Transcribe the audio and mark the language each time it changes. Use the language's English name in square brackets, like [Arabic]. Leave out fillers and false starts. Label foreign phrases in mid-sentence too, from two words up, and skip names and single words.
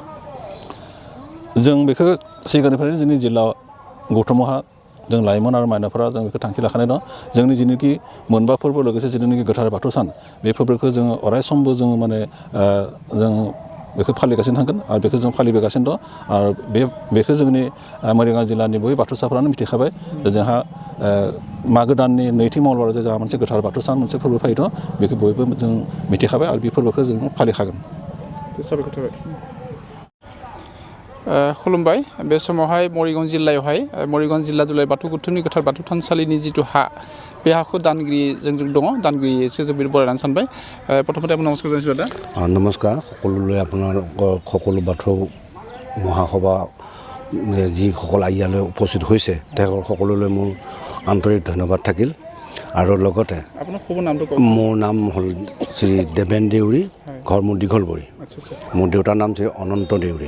[Bodo] जों बेखौ सिगांनिफ्रायनो जोंनि जिल्लायाव गौथुमावहा जों लाइमोन आरो माइनावफोरा जों बेखौ थांखि लाखानाय दं जोंनि जिनिखि मोनबा फोरबो लोगोसे जिथुनाखि गोथार बाथौ सान बे फोरबोखौ जोङो अराय समबो जोङो माने जों बेखौ फालिगासिनो थांगोन आरो बेखौ जों फालिबोगासिनो दं आरो बेखौ जोंनि मरिगाव जिल्लानि बयबो बाथौसाफोरानो मिथिखाबाय जे जोंहा मागो दाननि नैथि मंगलबाराव जोंहा मोनसे गोथार बाथौ सान मोनसे फोरबो फालियो दं बेखौ बयबो जों मिथिखाबाय आरो बे फोरबोखौ जों फालिखागोन साबायखर थाबाय खुलुमबाय बे समावहाय मरिगाव जिल्लायावहाय मरिगाव जिल्ला दुलाराय बाथौ गौथुमनि गोथार बाथौ थानसालिनि जिथु हा बे हाखौ दानगिरि जोंजों दङ दानगिरिसो जों बरायनानै सानबाय [Assamese] প্ৰথমতে আপোনাৰ নমস্কাৰ জনাইছোঁ দাদা নমস্কাৰ সকলোলৈ আপোনালোকৰ সকলো বাথৌ মহাসভা যিসকল ইয়ালৈ উপস্থিত হৈছে তেওঁলোকৰ সকলোলৈ মোৰ আন্তৰিক ধন্যবাদ থাকিল আৰু লগতে আপোনাৰ শুভ নামটো কওক মোৰ নাম হ'ল শ্ৰী দেবেন দেউৰী ঘৰ মোৰ দীঘলবৰী মোৰ দেউতাৰ নাম শ্ৰী অনন্ত দেউৰী